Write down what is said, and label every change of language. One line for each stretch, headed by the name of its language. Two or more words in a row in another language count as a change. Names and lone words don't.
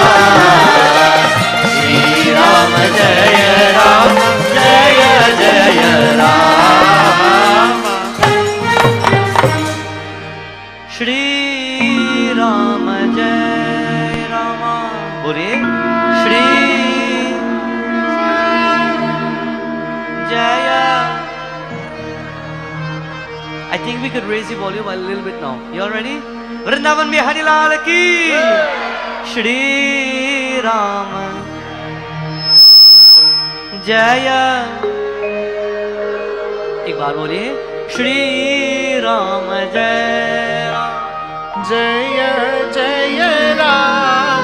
Hindi: राम जय राम, जय जय राम। श्री राम जय राम, बोलिए श्री जय।
English: I think we could raise the volume a little bit now. You all ready?
Hindi: वृंदावन बिहारी लाल की श्री राम जय। एक बार बोलिए श्री राम जय राम, जय जय राम,